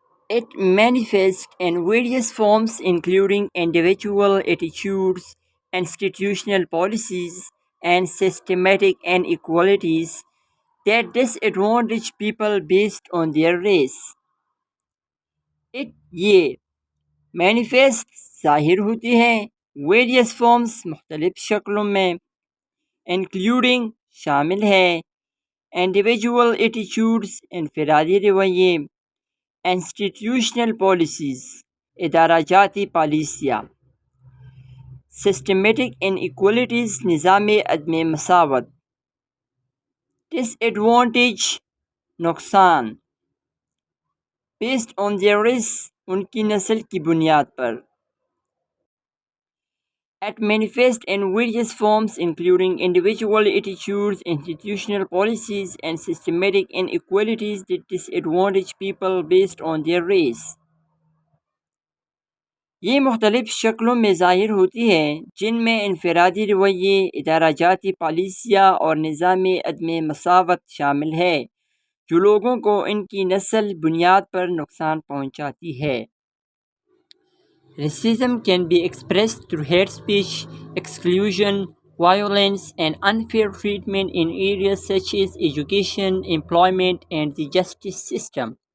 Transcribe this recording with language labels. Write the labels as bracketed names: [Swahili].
[English] It manifests in various forms including individual attitudes, institutional policies, and systematic inequalities that disadvantage people based on their race. [Urdu] یہ [English] manifest [Urdu] ظاہر ہوتی ہے، [English] various forms [Urdu] مختلف شکلوں میں، including شامل ہے، [English] individual attitudes [Urdu] انفرادی رویے، [English] institutional policies [Urdu] ادارہ جاتی پالیسیاں، [English] systematic inequalities [Urdu] نظام عدم مساوات، [English] disadvantage [Urdu] نقصان، [English] based on their race [Urdu] ان کی نسل کی بنیاد پر۔ [English] It manifests in various forms including individual attitudes, institutional policies, and systematic inequalities that disadvantage people based on their race. [Urdu] یہ مختلف شکلوں میں ظاہر ہوتی ہے، جن میں انفرادی رویے، ادارہ جاتی پالیسیاں اور نظام عدم مساوات شامل ہے، جو لوگوں کو ان کی نسل بنیاد پر نقصان پہنچاتی ہے۔ [English] Racism can be expressed through hate speech, exclusion, violence, and unfair treatment in areas such as education, employment, and the justice system.